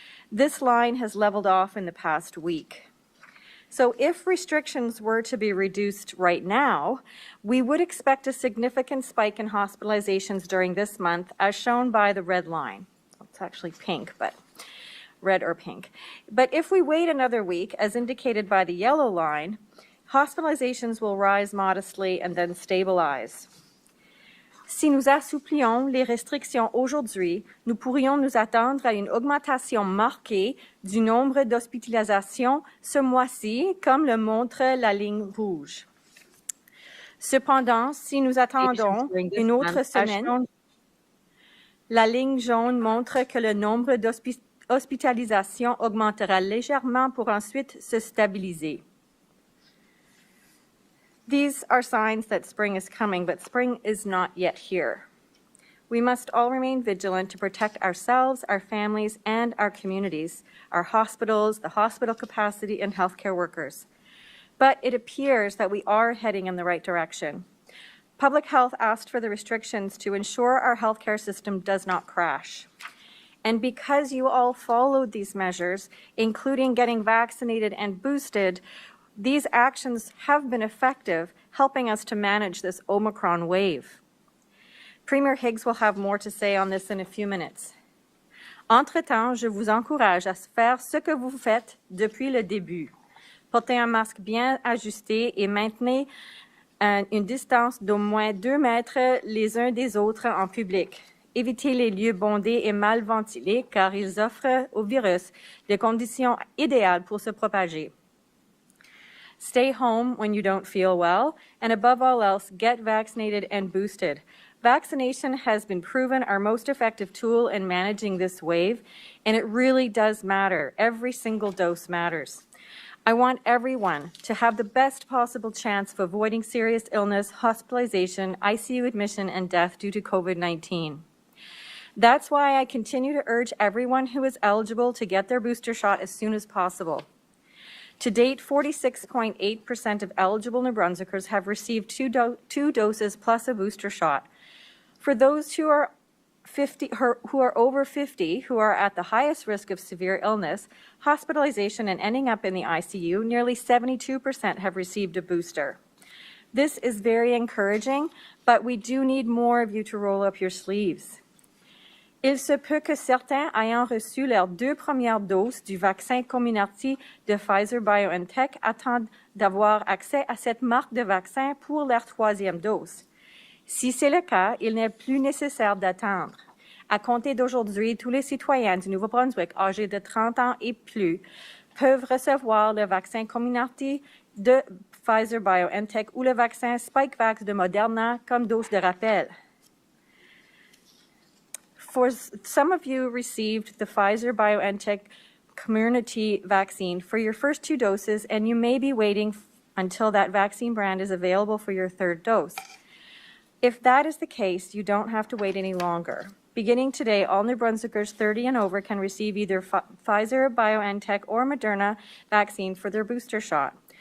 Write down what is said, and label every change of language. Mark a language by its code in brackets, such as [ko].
[en] This line has leveled off in the past week. So if restrictions were to be reduced right now, we would expect a significant spike in hospitalizations during this month, as shown by the red line. It's actually pink, but red or pink. But if we wait another week, as indicated by the yellow line, hospitalizations will rise modestly and then stabilize. [fr] Si nous assouplions les restrictions aujourd'hui, nous pourrions nous attendre à une augmentation marquée du nombre d'hospitalisations ce mois-ci, comme le montre la ligne rouge. Cependant, si nous attendons une autre semaine, la ligne jaune montre que le nombre d'hospitalisations augmentera légèrement pour ensuite se stabiliser. [en] These are signs that spring is coming, but spring is not yet here. We must all remain vigilant to protect ourselves, our families, and our communities, our hospitals, the hospital capacity, and healthcare workers. But it appears that we are heading in the right direction. Public Health asked for the restrictions to ensure our healthcare system does not crash. And because you all followed these measures, including getting vaccinated and boosted, these actions have been effective, helping us to manage this Omicron wave. Premier Higgs will have more to say on this in a few minutes. [fr] Entre-temps, je vous encourage à faire ce que vous faites depuis le début. Portez un masque bien ajusté et maintenez une distance d'au moins 2 mètres les uns des autres en public. Évitez les lieux bondés et mal ventilés car ils offrent au virus des conditions idéales pour se propager. [en] Stay home when you don't feel well, and above all else, get vaccinated and boosted. Vaccination has been proven our most effective tool in managing this wave, and it really does matter. Every single dose matters. I want everyone to have the best possible chance of avoiding serious illness, hospitalization, ICU admission, and death due to COVID-19. That's why I continue to urge everyone who is eligible to get their booster shot as soon as possible. To date, 46.8% of eligible New Brunswickers have received two doses plus a booster shot. For those who are who are over 50, who are at the highest risk of severe illness, hospitalization, and ending up in the ICU, nearly 72% have received a booster. This is very encouraging, but we do need more of you to roll up your sleeves. [fr] Il se peut que certains ayant reçu leurs 2 premières doses du vaccin Comirnaty de Pfizer-BioNTech attendent d'avoir accès à cette marque de vaccin pour leur 3e dose. Si c'est le cas, il n'est plus nécessaire d'attendre. À compter d'aujourd'hui, tous les citoyens du Nouveau-Brunswick âgés de 30 ans et plus peuvent recevoir le vaccin Comirnaty de Pfizer-BioNTech ou le vaccin Spikevax de Moderna comme dose de rappel. [en] For some of you received the Pfizer-BioNTech Comirnaty vaccine for your first 2 doses, and you may be waiting until that vaccine brand is available for your 3rd dose. If that is the case, you don't have to wait any longer. Beginning today, all New Brunswickers 30 and over can receive either Pfizer, BioNTech, or Moderna vaccine for their booster shot.